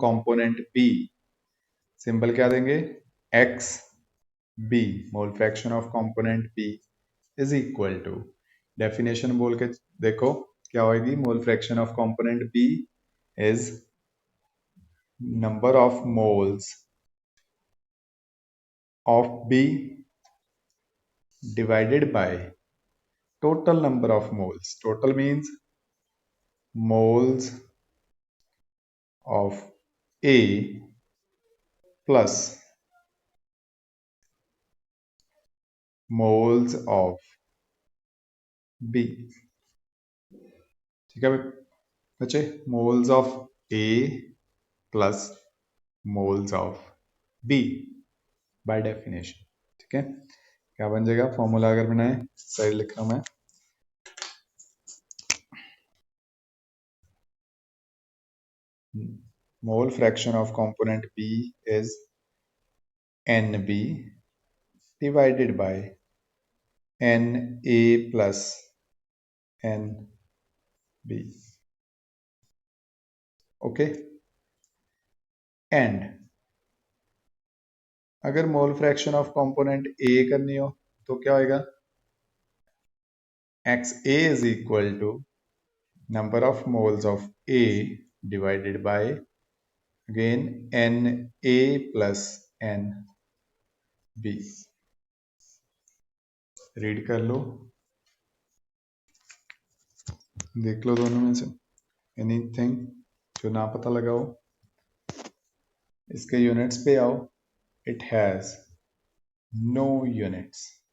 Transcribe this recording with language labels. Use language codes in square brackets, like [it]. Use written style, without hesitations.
[en] component B symbol क्या देंगे, x B, mole fraction of component B is equal to, definition [hi] बोल के देखो क्या होगी, [en] Mole fraction of component B is number of moles of B divided by total number of moles. Total means moles of A plus moles of B। [hi] ठीक है बच्चे, [en] moles of A plus moles of B by definition। [hi] ठीक है, क्या बन जाएगा formula अगर बनाए, साइड लिख रहा हूं मैं, [en] mole fraction of component B is NB divided by NA plus NB। Okay, and अगर mole fraction of component A करनी हो तो क्या होएगा, XA is equal to number of moles of A divided by again NA plus NB। [hi] Read कर लो, देख लो दोनों में से एनीथिंग जो ना पता लगा हो। इसके [en] units [hi] पे आओ, [en] It has no units.